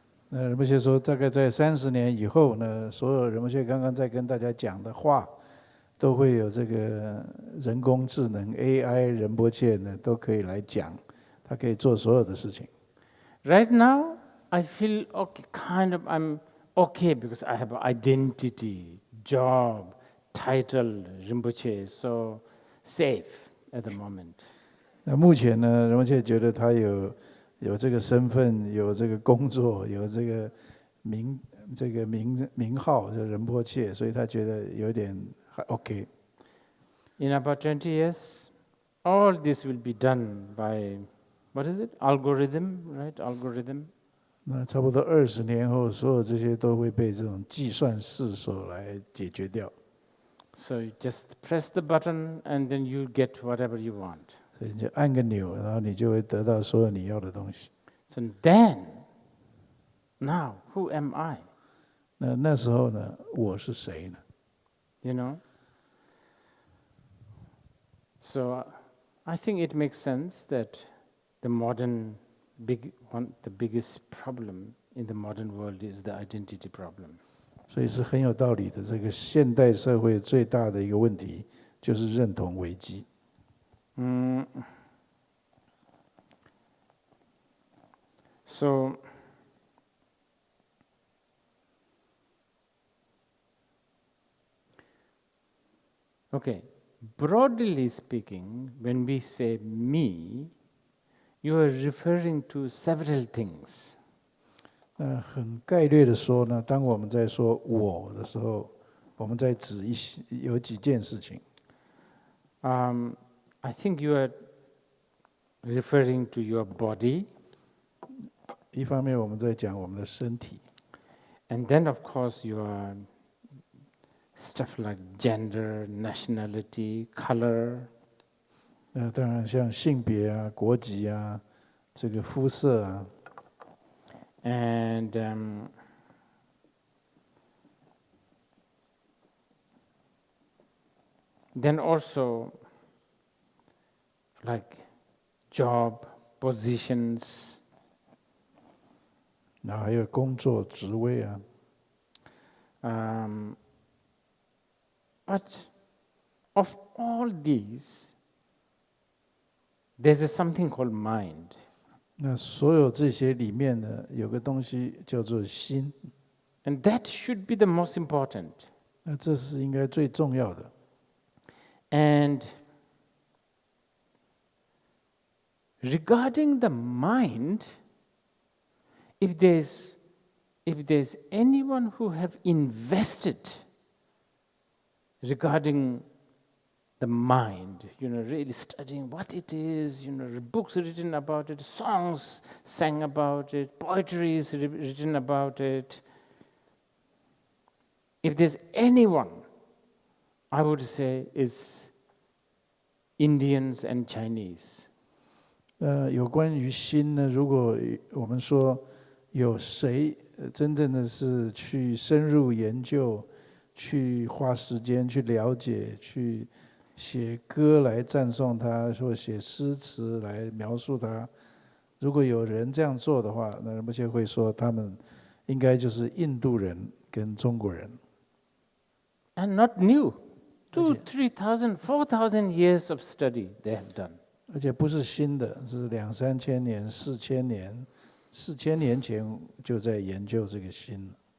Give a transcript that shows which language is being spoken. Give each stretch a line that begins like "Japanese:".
Chinese: 仁波切说，大概在30年以后呢，所有仁波切刚刚在跟大家讲的话，都会有这个人工智能 AI 仁波切呢，都可以来讲，他可以做所有的事情。
English: Right now, I feel okay, I'm okay because I have identity, job, title, Rinpoche, so safe at the moment.
Chinese: 那目前呢，仁波切觉得他有这个身份，有这个工作，有这个名号，叫仁波切，所以他觉得有点还 OK。
English: In about 20 years, all this will be done by, what is it? Algorithm, right? Algorithm.
Chinese: 那差不多20年后，所有这些都会被这种计算式所来解决掉。
English: So you just press the button and then you get whatever you want.
Chinese: 所以你就按个钮，然后你就会得到所有你要的东西。
English: So then, now, who am I?
Chinese: 那时候呢，我是谁呢？
English: You know? So I think it makes sense that the biggest problem in the modern world is the identity problem.
Chinese: 所以是很有道理的。这个现代社会最大的一个问题就是认同危机。
English: So okay, broadly speaking, when we say me, you are referring to several things.
Chinese: 很概略的说呢，当我们在说我的时候，我们在指有几件事情。
English: I think you are referring to your body.
Chinese: 一方面我们在讲我们的身体，
English: And then, of course, your stuff like gender, nationality, color.
Chinese: 当然像性别啊、国籍啊、这个肤色啊，
English: And then also like job, positions.
Chinese: 然后还有工作职位啊。
English: But of all these, there's something called mind.
Chinese: 那所有这些里面呢，有个东西叫做心，
English: And that should be the most important.
Chinese: 那这是应该最重要的。
English: And regarding the mind, if there's anyone who have invested regarding the mind, really studying what it is, books written about it, songs sang about it, poetry is written about it. If there's anyone, I would say is Indians and Chinese.
Chinese: 有关于心呢，如果我们说有谁真正的是去深入研究，去花时间去了解，去写歌来赞颂它，或写诗词来描述它。如果有人这样做的话，那目前会说他们应该就是印度人跟中国人。
English: And not new. 3,000, 4,000 years of study they have done.
Chinese: 而且不是新的，是2、3千年、4,000年、4000年前就在研究这个心。